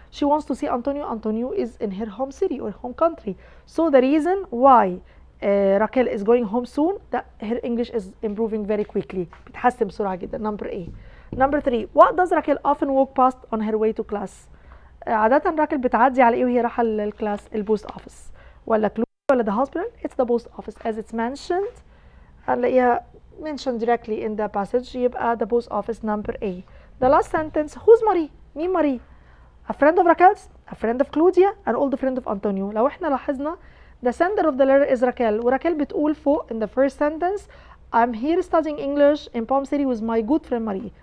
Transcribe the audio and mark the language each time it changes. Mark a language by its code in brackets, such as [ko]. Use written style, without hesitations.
[en] She wants to see Antonio. Antonio is in her home city or home country. So the reason why Raquel is going home soon, that her English is improving very quickly. [ar] بتحسن بسرعة جدا. [en] Number A. Number 3. What does Raquel often walk past on her way to class? [ar] عادة راكل بتعدي على إيه وهي رايحة للكلاس؟ البوست أوفيس ولا ولا [en] the hospital? It's the post office as it's mentioned. [ar] هنلاقيها [en] mentioned directly in the passage. يبقى the post office, number A. The last sentence, who's Marie? [ar] مين ماري؟ [en] A friend of Raquel's, a friend of Claudia, an old friend of Antonio. [ar] لو احنا لاحظنا [en] the sender of the letter is Raquel, [ar] وراكل بتقول فوق [en] in the first sentence I'm here studying English in Palm City with my good friend Marie.